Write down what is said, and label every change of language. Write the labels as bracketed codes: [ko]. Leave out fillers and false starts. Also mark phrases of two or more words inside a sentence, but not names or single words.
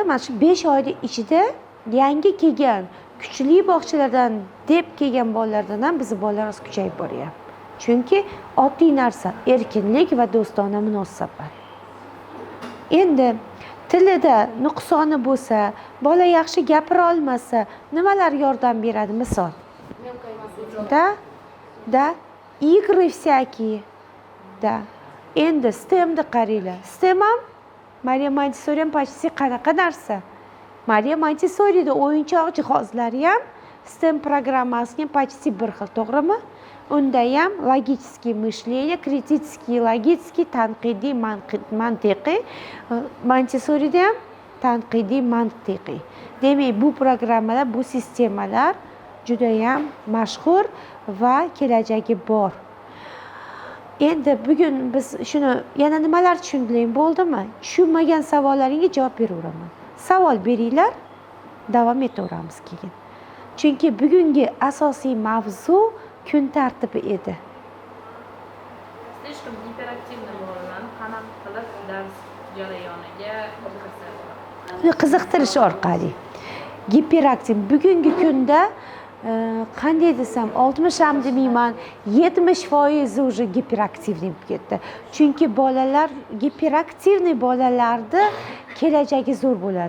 [uz] Mana shu 5 oyning ichida yangi kelgan kuchli bog'chalardan deb kelgan bolalardan ham bizning bolalarimiz kuchayib boryapti. Chunki oddiy narsa erkinlik va do'stona munosabat. Endi tilida nuqsoni bo'lsa, bola yaxshi gapira olmasa, nimalar yordam beradi? Misol. Da [ru] игры всякие. [uz] Da. Endi STEMni qaranglar. STEM ham Maria Montessori ham почти qanaqa narsa? Maria Montessori'da o'yinchoq jihozlari ham STEM programmasiga почти bir xil, to'g'rimi? Unda ham [ru] logическое мышление, критический, логический, [uz] tanqidiy, mantiqiy. Montessori'da ham tanqidiy, mantiqiy. Demak, bu programmalar, bu sistemalar juda ham mashhur va kelajagi bor. Endi bugun biz shuni yana nimalar tushundiling, bo'ldimi? Tushunmagan savollaringizga javob beraveraman. Savol beringlar, davom etaveramiz keyin. Chunki bugungi asosiy mavzu kun tartibi edi. [ru] Слишком гиперактивный [uz] bolalarni qanaqa qilib dars jarayoniga qiziqtirish orqali. Giperaktiv bugungi kunda qanday desam 60 ham demayman, 70% [ru] уже гиперактивный [uz] bo'lib ketdi. Chunki bolalar giperaktivniy bolalarda kelajagi zo'r bo'ladi.